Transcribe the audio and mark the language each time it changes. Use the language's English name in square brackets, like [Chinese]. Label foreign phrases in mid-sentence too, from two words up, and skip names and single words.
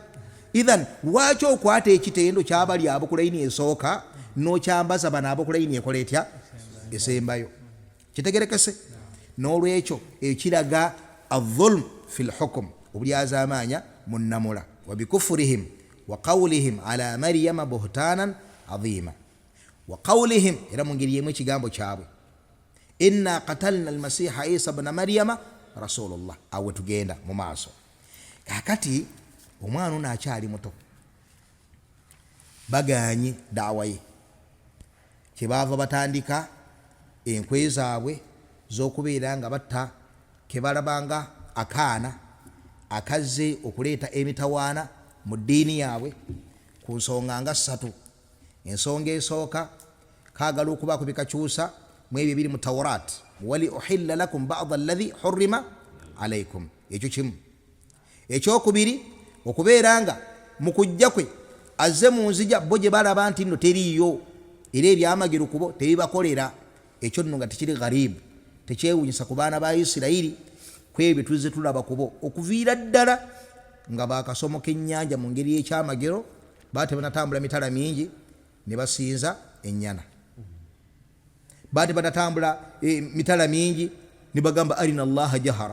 [Ganda] Ithan lwaki okwata ekitendo ky'abali abo ku layini esooka n'okyambaza bano abo ku layini ekola etya? Esembayo. Kitegerekese? N'olwekyo ekiraga [Arabic] الظلم في الحكم, [Ganda] obulyaza amaanya mu nnamula. [Arabic] وبكفرهم وقولهم على مريم بهتانا عظيما. وقولهم, [Ganda] era mu ngeri yemu ekigambo kyabwe, [Arabic] إنا قتلنا المسيح عيسى ابن مريم رسول الله. [Ganda] Awe tugenda mu maaso. Kakati omwana ono akyali muto, baganye daawa ye, kyebaava batandika enkwe zaabwe z'okubeera nga batta kebalabanga akaana akazze okuleeta emitawaana mu ddiini yaabwe ku nsonga nga 3. Ensonga esooka kaagala okubaako bikakyusa mu ebyo ebiri mu Tawraat, [Arabic] ولأحل لكم بعض الذي حرم عليكم. [Ganda] Ekyo kimu. Ekyokubiri okubeera nga mu kujja kwe azze mu nzija bo gye balaba nti nno teriiyo era ebyamagero kubo tebibakolera. Ekyo nno nga tekiri gharibu, tekyewunyisa ku baana ba Isirayiri kwebyo tuzze tulaba kubo okuviira ddala nga baakasomo k'ennyanja mu ngeri y'ekyamagero, baate banatambula mitala mingi ne basinza ennyana, baate banatambula mitala mingi ne bagamba [Arabic] أرنا الله جهرة.